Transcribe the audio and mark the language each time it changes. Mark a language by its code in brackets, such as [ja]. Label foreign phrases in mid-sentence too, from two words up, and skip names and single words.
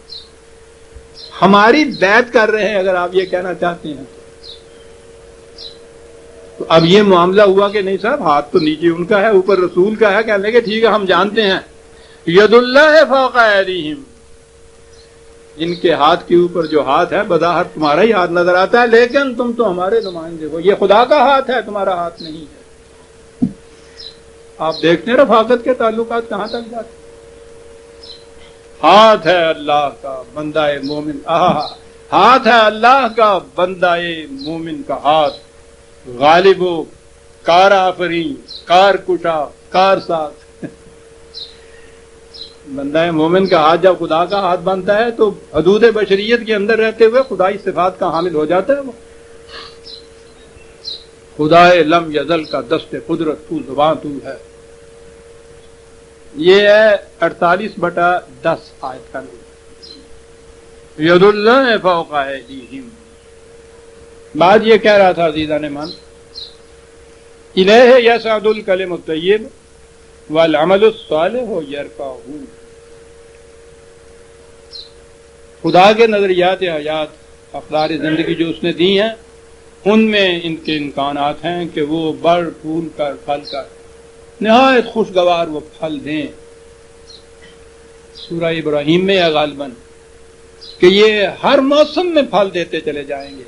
[ur] ہماری بیعت کر رہے ہیں، اگر آپ یہ کہنا چاہتے ہیں تو اب یہ معاملہ ہوا کہ نہیں صاحب، ہاتھ تو نیچے ان کا ہے، اوپر رسول کا ہے، کہنے کہ ٹھیک ہے ہم جانتے ہیں، [ar] ید اللہ فوق ایدیہم، [ur] ان کے ہاتھ کے اوپر جو ہاتھ ہے بظاہر تمہارا ہی ہاتھ نظر آتا ہے، لیکن تم تو ہمارے نمائندے ہو، یہ خدا کا ہاتھ ہے، تمہارا ہاتھ نہیں ہے۔ آپ دیکھتے ہیں رفاقت کے تعلقات کہاں تک جاتے، ہاتھ ہے اللہ کا بندہ مومن، ہاتھ ہے اللہ کا بندہ مومن کا ہاتھ، غالب و کار آفرین، کار کشا، کار ساز، بندہ مومن کا ہاتھ جب خدا کا ہاتھ بنتا ہے تو حدود بشریت کے اندر رہتے ہوئے خدائی صفات کا حامل ہو جاتا ہے، وہ خدا لم یزل کا دست قدرت تو زبان تو ہے، یہ ہے 48/10 آیت کا نام، [ar] ید اللہ فوق ایدیہم۔ [ur] بعد یہ کہہ رہا تھا عزیزان من [ar] الیہ یصعد الکلم الطیب والعمل الصالح یرفعہ. [ur] خدا کے نظریات حیات اقدار زندگی جو اس نے دی ہیں ان میں ان کے امکانات ہیں کہ وہ بڑھ پھول کر پھل کر نہایت خوشگوار وہ پھل دیں. سورہ ابراہیم میں ہے غالباً کہ یہ ہر موسم میں پھل دیتے چلے جائیں گے.